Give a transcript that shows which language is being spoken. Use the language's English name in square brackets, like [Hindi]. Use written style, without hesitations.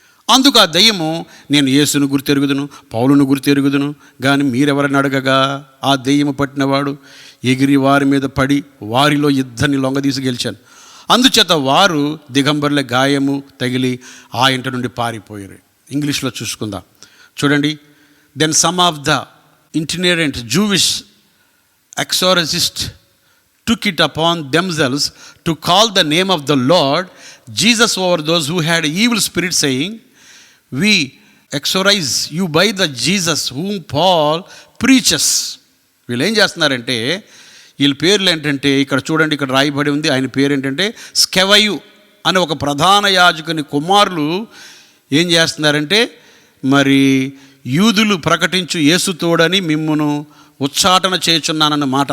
[Telugu] అందుకు ఆ దయ్యము, నేను యేసును గుర్తెరుగుదును, పౌలును గుర్తెరుగుదును, కానీ మీరెవరని అడగగా ఆ దయ్యము పట్టినవాడు ఎగిరి వారి మీద పడి వారిలో ఇద్దరిని లొంగదీసి గెలిచాను. అందుచేత వారు దిగంబరుల గాయము తగిలి ఆ ఇంటి నుండి పారిపోయారు. ఇంగ్లీష్లో చూసుకుందాం చూడండి. [English] Then some of the itinerant Jewish exorcists took it upon themselves to call the name of the Lord Jesus over those who had evil spirits, saying, we exorcise you by the Jesus whom Paul preaches. [Telugu] వీళ్ళు ఏం చేస్తున్నారంటే, వీళ్ళ పేర్లు ఏంటంటే ఇక్కడ చూడండి, ఇక్కడ రాయబడి ఉంది, ఆయన పేరు ఏంటంటే స్కెవయు అనే ఒక ప్రధాన యాజకుని కుమారులు ఏం చేస్తున్నారంటే, మరి యూదులు ప్రకటించు యేసు తోడని మిమ్మును ఉచ్చాటన చేయుచున్నానన్న మాట.